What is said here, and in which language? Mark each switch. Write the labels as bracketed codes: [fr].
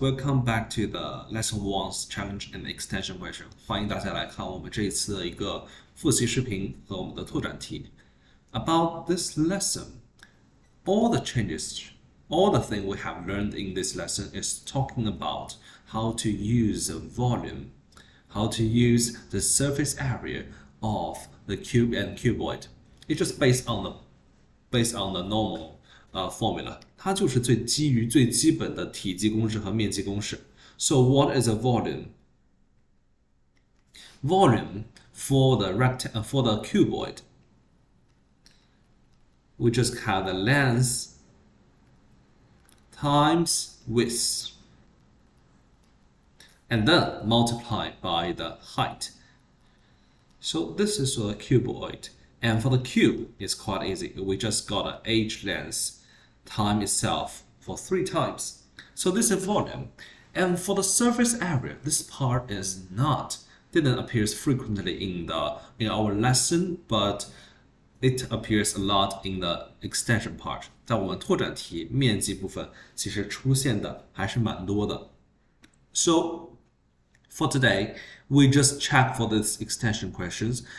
[en] Welcome back to the lesson 1's challenge and extension question. [zh] 欢迎大家来看我们这一次的一个复习视频和我们的拓展题。 [en] About this lesson, all the changes, all the thing we have learned in this lesson is talking about how to use the volume, how to use the surface area of the cube and cuboid. It's just based on the normal formula. [zh] 它就是基于最基本的体积公式和面积公式。 [en] So what is a volume? Volume for the cuboid, we just have the length times width, and then multiply by the height. So this is a cuboid, and for the cube, it's quite easy. We just got an h length time itself for 3 times. So this is volume. And for the surface area, this part didn't appear frequently in our lesson, but it appears a lot in the extension part. [zh] 在我们拓展题面积部分，其实出现的还是蛮多的。 [en] So for today, we just check for these extension questions.